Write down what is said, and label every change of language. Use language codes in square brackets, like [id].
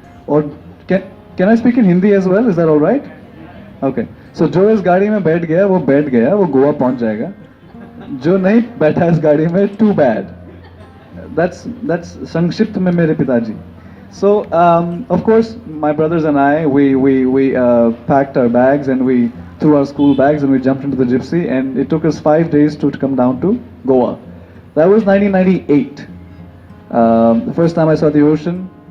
[en] Or can I speak in Hindi as well? Is that all right? Okay. [hi] So जो इस गाड़ी में बैठ गया वो गोवा पहुंच जाएगा. जो नहीं बैठा इस गाड़ी में, [en] too bad. [hi] That's संक्षिप्त में मेरे पिताजी. [en] So of course my brothers and I we packed our bags and we threw our school bags and we jumped into the gypsy, and it took us 5 days to come down to Goa. That was 1998. The first time I saw the ocean.